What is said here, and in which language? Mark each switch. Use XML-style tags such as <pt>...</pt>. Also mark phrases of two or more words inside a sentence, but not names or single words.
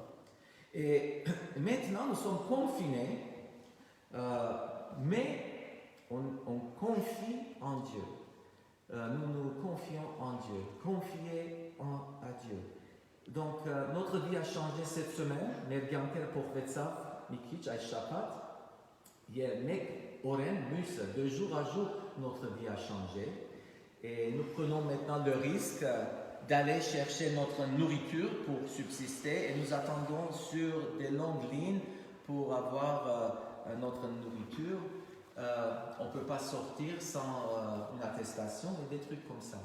<fr>Et maintenant, nous sommes confinés, mais on confie en Dieu. Nous nous confions en Dieu. Confiez à Dieu. Donc, notre vie a changé cette semaine.</fr> <hy>Ներգյանքերը փոխվեցավ մի քիչ այս շաբաթ։ Եվ մեկ օրեն մյուսը,</hy> <fr>de jour à jour, notre vie a changé. Et nous prenons maintenant le risque d'aller chercher notre nourriture pour subsister. Et nous attendons sur des longues lignes pour avoir notre nourriture. On ne peut pas sortir sans une attestation et des trucs comme ça.</fr>